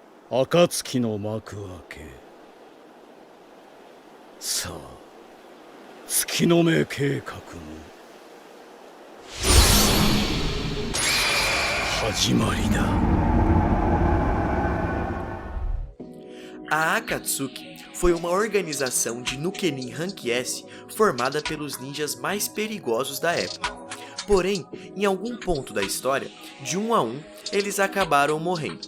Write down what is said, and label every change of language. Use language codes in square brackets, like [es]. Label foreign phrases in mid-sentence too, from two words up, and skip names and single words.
[ja] 暁の幕開け。さあ、月の目計画の始まりだ。 [pt] A Akatsuki foi uma organização de Nukenin Rank S formada pelos ninjas mais perigosos da época. Porém, em algum ponto da história, de um a um, eles acabaram morrendo.